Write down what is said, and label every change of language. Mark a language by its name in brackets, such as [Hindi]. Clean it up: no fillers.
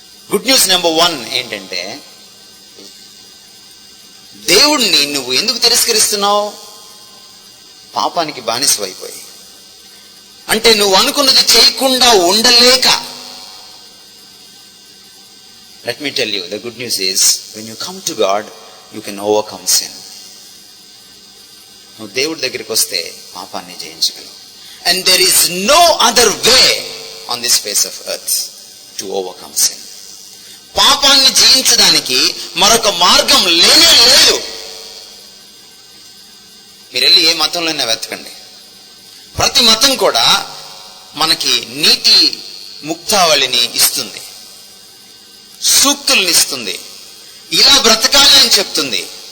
[Telugu] Good news number 1 ఏంటంటే, దేవుణ్ణి నువ్వు ఎందుకు తిరస్కరిస్తున్నావు? పాపానికి బానిస అయిపోయి, అంటే నువ్వు అనుకున్నది చేయకుండా ఉండలేక. [English] Let me tell you, the good news is, when you come to God, you can overcome sin. [Telugu] నువ్వు దేవుడి దగ్గరికి వస్తే పాపాన్ని జయించగలవు. [English] And there is no other way on this face of earth to overcome sin. [Telugu] పాపాన్ని జయించడానికి మరొక మార్గం లేనే లేదు. మీరు వెళ్ళి ఏ మతంలోనే వెతకండి, ప్రతి మతం కూడా మనకి నీతి ముక్తావళిని ఇస్తుంది, సూక్తుల్ని ఇస్తుంది, ఇలా బ్రతకాలి అని చెప్తుంది.